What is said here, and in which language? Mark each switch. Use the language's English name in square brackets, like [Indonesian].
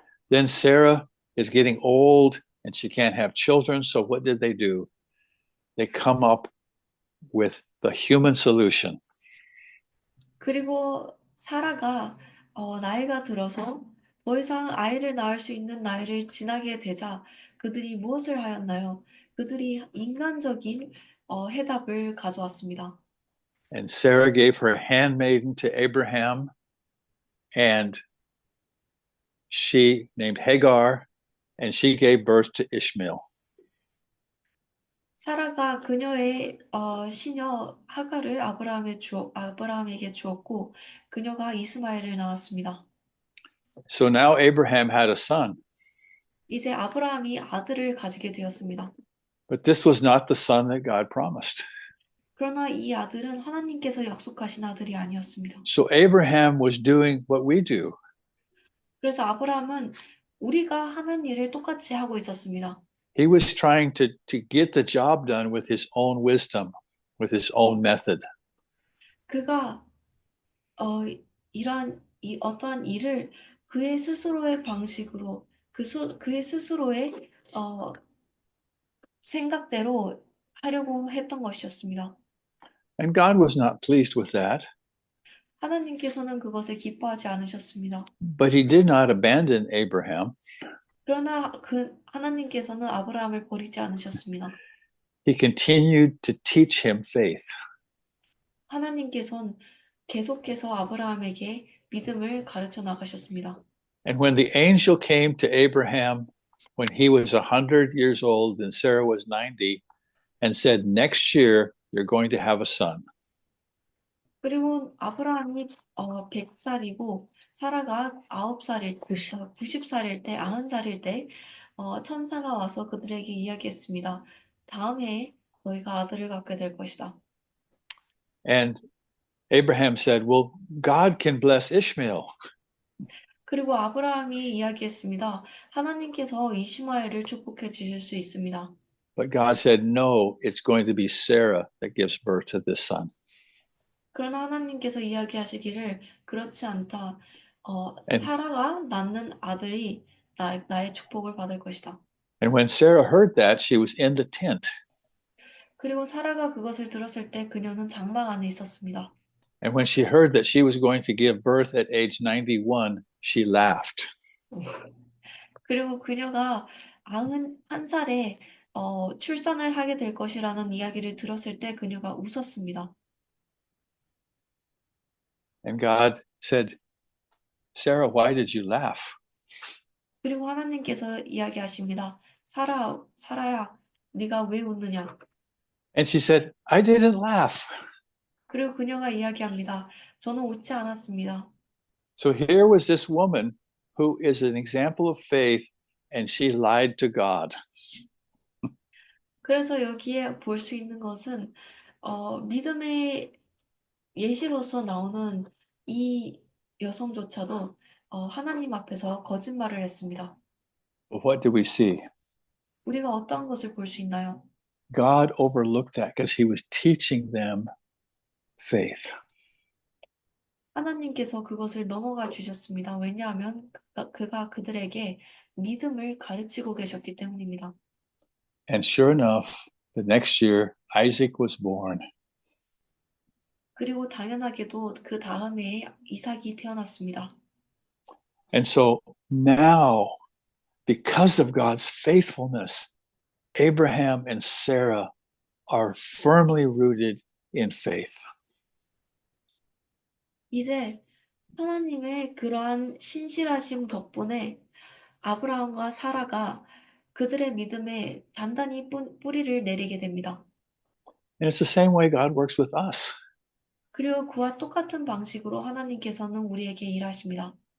[English] Then Sarah is getting old and she can't have children. So what did they do? They come up with the human solution. [Korean] 그리고 사라가 나이가 들어서 더 이상 아이를 낳을 수 있는 나이를 지나게 되자 그들이 무엇을 하였나요? 그들이 인간적인 해답을 가져왔습니다. [English] And Sarah gave her handmaiden to Abraham, and she named Hagar, and she gave birth to Ishmael. [Korean] 사라가 그녀의 시녀 하가를 아브라함에게 주었고 그녀가 이스마엘을 낳았습니다. [English] So now Abraham had a son, [Korean] 이제 아브라함이 아들을 가지게 되었습니다. [English] but this was not the son that God promised. [Korean] 그러나 이 아들은 하나님께서 약속하신 아들이 아니었습니다. [English] So Abraham was doing what we do. [Korean] 그래서 아브라함은 우리가 하는 일을 똑같이 하고 있었습니다. [English] He was trying to get the job done with his own wisdom, with his own method. [Korean] 그가 이러한 어떠한 일을 그의 스스로의 방식으로 그의 스스로의 생각대로 하려고 했던 것이었습니다. [English] And God was not pleased with that, [Korean] 하나님께서는 그것을 기뻐하지 않으셨습니다. [English] but he did not abandon Abraham. [Korean] 그러나 하나님께서는 아브라함을 버리지 않으셨습니다. [English] He continued to teach him faith. [Korean] 하나님께서는 계속해서 아브라함에게 믿음을 가르쳐 나가셨습니다. [English] And when the angel came to Abraham when he was 100 years old and Sarah was 90 and said, "Next year you're going to have a son." [Korean] 그리고 아브라함이 100살이고 사라가 90살일 90살일 때 90살일 때 천사가 와서 그들에게 이야기했습니다. 다음 해에 너희가 아들을 갖게 될 것이다. [English] And Abraham said, "Well, God can bless Ishmael." [Korean] 그리고 아브라함이 이야기했습니다. 하나님께서 이시마엘을 축복해 주실 수 있습니다. [English] But God said, "No, it's going to be Sarah that gives birth to this son." [Korean] 그러나 하나님께서 이야기하시기를 그렇지 않다. [English] And- [Korean] 사라가 낳는 아들이 나의 축복을 받을 것이다. [English] And when Sarah heard that, she was in the tent. [Korean] 그리고 사라가 그것을 들었을 때 그녀는 장막 안에 있었습니다. [English] And when she heard that she was going to give birth at age 91, she laughed. [Korean] 그리고 그녀가 91살에 출산을 하게 될 것이라는 이야기를 들었을 때 그녀가 웃었습니다. [English] And God said, "Sarah, why did you laugh?" [Korean] 그리고 하나님께서 이야기하십니다. 사라야, 네가 왜 웃느냐? [English] And she said, "I didn't laugh." [Korean] 그리고 그녀가 이야기합니다. 저는 웃지 않았습니다. [English] So here was this woman who is an example of faith, and she lied to God. [Korean] 그래서 여기에 볼 수 있는 것은 믿음의 예시로서 나오는 이 여성조차도 하나님 앞에서 거짓말을 했습니다. [English] But what do we see? [Korean] 우리가 어떤 것을 볼 수 있나요? [English] God overlooked that because he was teaching them faith. [Korean] 하나님께서 그것을 넘어가 주셨습니다. 왜냐하면 그가 그들에게 믿음을 가르치고 계셨기 때문입니다. [English] And sure enough, the next year, Isaac was born. [Korean] 그리고 당연하게도 그 다음 해에 이삭이 태어났습니다. [English] And so now, because of God's faithfulness, Abraham and Sarah are firmly rooted in faith. [Korean] 이제 하나님의 그러한 신실하심 덕분에 아브라함과 사라가 그들의 믿음에 단단히 뿌리를 내리게 됩니다. [English] And it's the same way God works with us. [Korean] 그리고 그와 똑같은 방식으로 하나님께서는 우리에게 일하십니다.